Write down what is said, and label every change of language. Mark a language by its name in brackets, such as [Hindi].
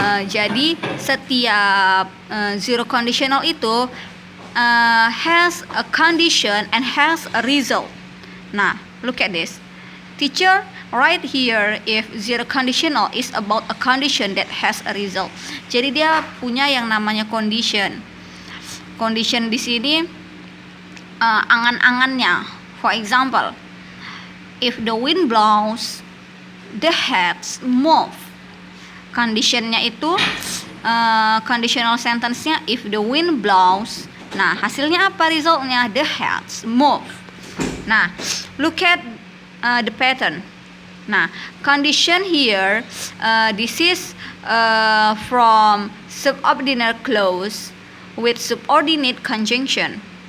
[Indonesian] Jadi setiap [English] zero conditional itu has a condition and has a result. Nah, look at this. Teacher, right here if zero conditional is about a condition that has a result. [Indonesian] Jadi dia punya yang namanya condition. Condition di sini angan-angannya. [English] For example, if the wind blows, the heads move. [Indonesian] Conditionnya itu conditional sentence-nya [English] if the wind blows. [Indonesian] Nah, hasilnya apa resultnya? [English] The heads move. Nah, look at the pattern. Nah, condition here, this is from subordinate clause with subordinate conjunction.